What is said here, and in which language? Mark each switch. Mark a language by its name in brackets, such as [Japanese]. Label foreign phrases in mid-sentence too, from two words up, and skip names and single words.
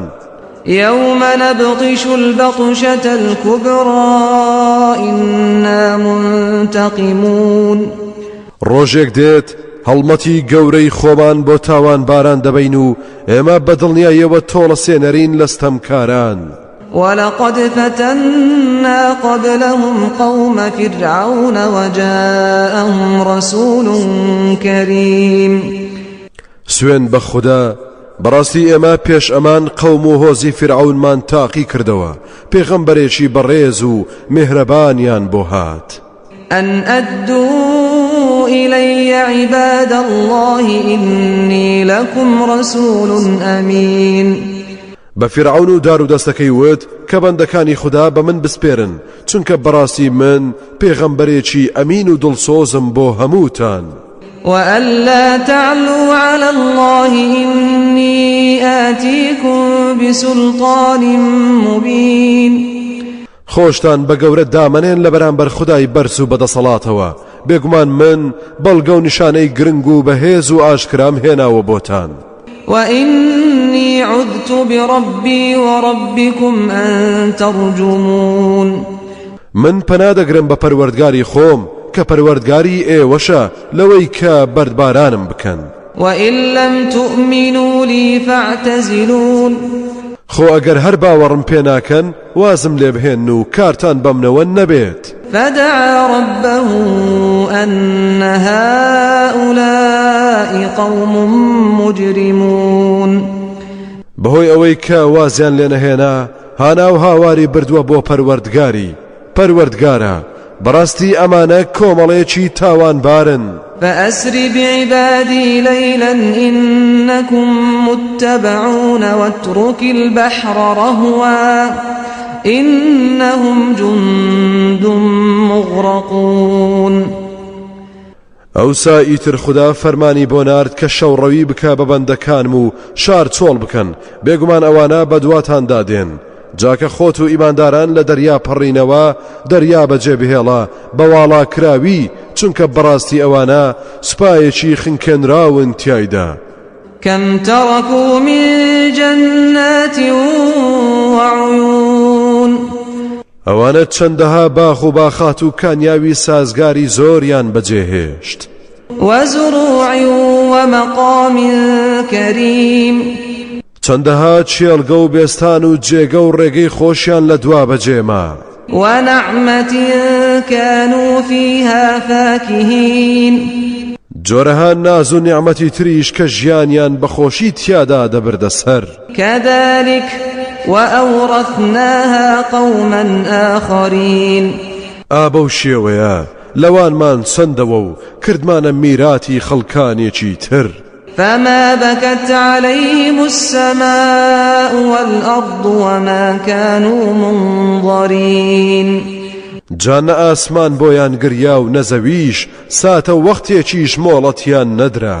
[Arabic] يوم نبطش البطشة الكبرى إنا منتقمون [Central Kurdish] ڕۆژێک دێت هەڵمەتی گەورەی خۆمان بۆ تاوان باران دەبین و ئێمە بەدڵنیایەوە تۆڵە سێنەرین لە ستەمکاران [Arabic] ولقد فتنا قبلهم قوم فرعون وجاءهم رسول كريم [Central Kurdish] سوێن بە خوددا بەڕاستی ئێمە پێش ئەمان قەوم و هۆزی فرعونمان تاقی کردەوە پێغەمبەرێکی بەڕێز و میهرەبانیان بۆ هات [Arabic] أن أدوا إلي عباد الله إني لكم رسول أمين [Central Kurdish] بفرعون و دار و دەستەکەی وت کە بەندەکانی خوددا بە من بسپێرن چونکە بەڕاستی من پێغەمبەرێکی ئەمین و دڵسۆزم بۆ هەمووتان [Arabic] وألا تعلوا على الله إني آتيكم بسلطان مبين [Central Kurdish] خۆشتان بە گەورە دامەنێن لە بەرامبەر خودای بەرز و بەدەسەڵاتەوە بێگومان من بەڵگە و نیشانەی گرنگ و بەهێز و ئاشکرام هێناوە بۆتان [Arabic] وإني عذت بربي وربكم أن ترجمون [Central Kurdish] من پەنادەگرم بە پەروەردگاری خۆم کە پەروەردگاری ئێوەشە لەوەی کە بەردبارانم بکەن [Arabic] وإن لم تؤمنوا لي فاعتزلون [Central Kurdish] خۆ ئەگەر هەر باوەڕم پێ ناکەن وازم لێ بهێن و کارتان بەمنەوە نەبێت [Arabic] فدعا ربه أن هؤلاء قوم مجرمون [Central Kurdish] بەهۆی ئەوەی کە وازیان لێ نەهێنا هانا و هاواری بردووە بۆ پەروەردگارە بەڕاستی ئەمانە کۆمەڵێکی تاوانبارن [Arabic] فأسر بعبادي ليلا إنكم متبعون واترك البحر رهوا إنهم جند مغرقون [Central Kurdish] ئەوسا ئیتر خوددا فەرمانی بۆ نارد کە شەوڕەوی بکە بە بەندەکانم و شار چۆڵ بکەن بێگومان ئەوانە بە دواتاندا دێن جاکە خۆت و ئیمانداران لە دەریا پەڕینەوە دەریا بەجێ بهێڵە بەواڵا کراوی چونکە بەڕاستی ئەوانە سوپایەکی خنکێنراون تیایدا [Arabic] كم تركوا من جنات وعيون [Central Kurdish] ئەوانە چەندەها باخ و باخات و کانیاوی سازگاری زۆریان بەجێهێشت [Arabic] وزروع ومقام كريم [Central Kurdish] چەندەها چێڵگە و بێستان و جێگە و ڕێگەی خۆشیان لە دوا بەجێما [Arabic] ونعمة كانوا فيها فاكهين [Central Kurdish] جۆرەها ناز و نیعمەتی تریش کە ژیانیان بەخۆشی تیادا دەبردەسەر [Arabic] كذلك وأورثناها قوما آخرين [Central Kurdish] ئابە و شێوەیە لەوانمان چەندەوە و کردمانە میراتی خەڵکانێکی تر [Arabic] فما بكت عليهم السماء والأرض وما كانوا منظرين [Central Kurdish] جانە ئاسمان بۆیان گریا و نەزەویش ساتە وەختێکیش مۆڵەتیان نەدرا